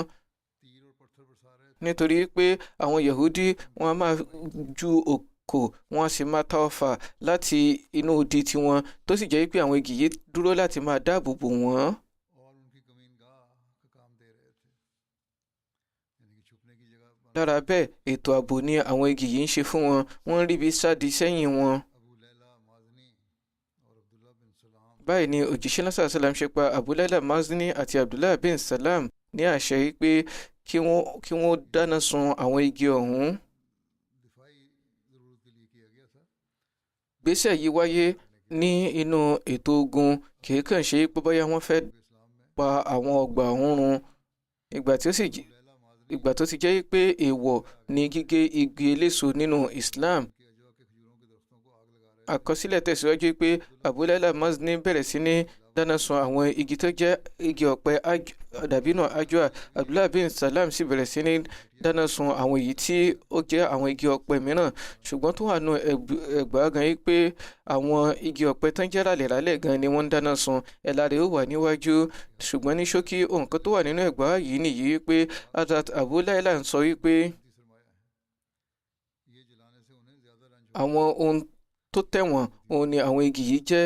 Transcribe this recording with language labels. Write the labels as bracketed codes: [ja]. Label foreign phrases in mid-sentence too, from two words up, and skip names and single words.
[yo] Nítorí pé àwọn Yahudi wọn a máa ju kò wọ́n á sì máa ta ọfà láti inú odi tiwọn, tó sì jẹ́ pé àwọn igi yìí dúró láti máa dáàbò bò wọ́n. Lára bẹ́ẹ̀, ètò ààbò ni àwọn igi yìí ń ṣe fún wọn, wọ́n ń ríbi sádi sẹ́yìn wọn. Báyìí ni òjíṣẹ́ náà [ar] صلى الله عليه وسلم [yo] ṣe pa Abu Layla Mazni àti Abdullah bin Salam ní àṣẹ wípé kí wọ́n dáná sun àwọn igi ọ̀hún. ìgbésẹ̀ yìí wáyé ní inú ètò ogun, kì í kàn ṣe pé bóyá wọ́n fẹ́ pa àwọn ọgbà ọ̀hún run. Ìgbà tó ti jẹ́ pé èèwọ̀ ni gígé igi eléso nínú Islam. Àkọsílẹ̀ tẹ̀síwájú pé Abu Layla Mazni bẹ̀rẹ̀ sí ní dáná sun àwọn igi tó jẹ́ igi ọ̀pẹ dàbínù ajwa. Abdullah bin Salam sì bẹ̀rẹ̀ sí ní dáná sun àwọn èyí tí ó jẹ́ àwọn igi ọ̀pẹ mìíràn. Ṣùgbọ́n tó wà nù ẹgbàá gan yìí pé àwọn igi ọ̀pẹ tán jẹ́ ràlẹ̀ràlẹ̀ gan ni wọ́n ń dáná sun. Ẹ̀la rẹ̀ ó wà níwájú. Ṣùgbọ́n ní ṣókí nǹkan tó wà nínú ẹgbàá yìí nìyí pé Hazrat Abu Layla ń sọ wípé àwọn ohun tó tẹ̀wọ̀n òun ni àwọn igi yìí jẹ́.